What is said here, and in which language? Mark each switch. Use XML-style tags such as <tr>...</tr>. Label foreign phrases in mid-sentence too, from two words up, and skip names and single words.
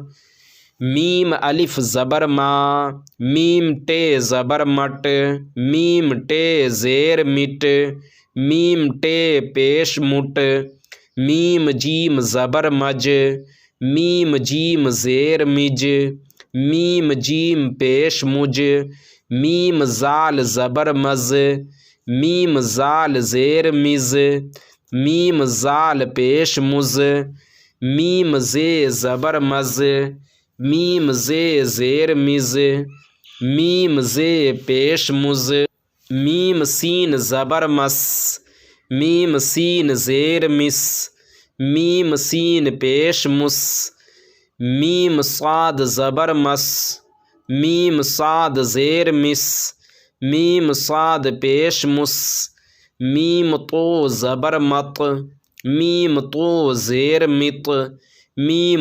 <ur>میم الف زبر ما، میم ٹے زبر مٹ، میم ٹے زیر مٹ، میم ٹے پیش مٹ، میم جیم زبر مج، میم جیم زیر مج، میم جیم پیش مج، میم زال زبر مز، میم زال زیر مز، میم زال پیش مز، میم زے زبر مز، میم زے زیر مز، میم زے پیش مز، میم سین زبر مس، میم سین زیر مس، میم سین پیش مس، میم صاد زبر مس، میم صاد زیر مس، میم صاد پیش مس، میم تو زبر مت، میم تو زیر مت، میم</ur>